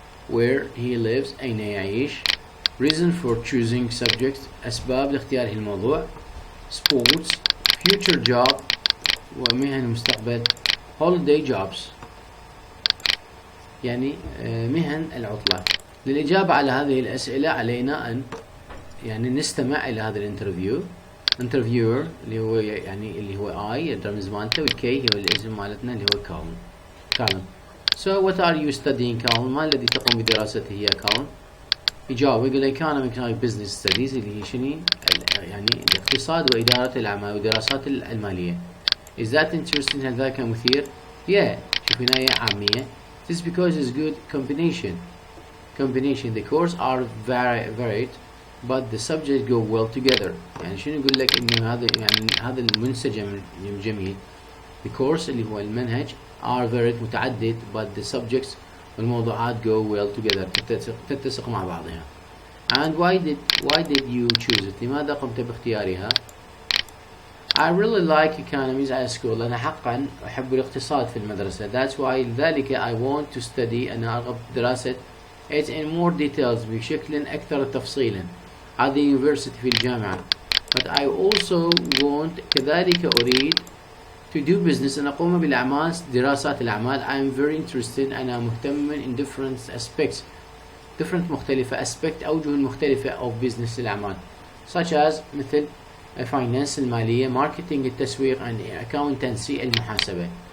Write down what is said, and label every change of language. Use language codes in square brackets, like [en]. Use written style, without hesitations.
[en] where he lives [ar] أين يعيش. [en] reason for choosing subject [ar] أسباب لاختياره الموضوع. [en] sports future job [ar] ومهن المستقبل. [en] holiday jobs [ar] يعني مهن العطلة. للإجابة على هذه الأسئلة علينا أن يعني نستمع إلى هذا الانترفيو. interviewer اللي هو يعني اللي هو I الرمز مالته والكي هو الاسم مالتنا اللي هو كالم. [en] So what are you studying [ar] كالم؟ ما الذي تقوم بدراسته هي كالم؟ يجاوب يقول [en] economic business studies [ar] اللي هي شنو يعني الاقتصاد وإدارة الأعمال ودراسات المالية. [en] Is that interesting؟ [ar] هل ذاك مثير؟ [en] Yeah. [ar] شوف هنا عامية. [en] This is because it's good combination. The course are varied but the subjects go well together. [ar] يعني شنو يقول لك إنه هذا المنسجم جميل. [en] The course [ar] اللي هو المنهج [en] are varied [ar] متعدد [en] but the subjects [ar] والموضوعات [en] go well together [ar] تتسق مع بعضها. [en] And why did you choose it؟ [ar] لماذا قمت باختيارها؟ [en] I really like economics at school. [ar] أنا حقا أحب الاقتصاد في المدرسة. [en] That's why [ar] لذلك [en] I want to study [ar] أنا أرغب دراسة [en] it in more details [ar] بشكل أكثر تفصيلا [en] at the university [ar] في الجامعة. [en] But I also want [ar] كذلك أريد [en] to do business [ar] أن أقوم بالأعمال دراسات الأعمال. [en] I am very interested [ar] أنا مهتم [en] in different aspects [ar] مختلفة أوجه مختلفة [en] of business [ar] الأعمال [en] such as [ar] مثل [en] finance [ar] المالية [en] marketing [ar] التسويق [en] and accountancy [ar] المحاسبة.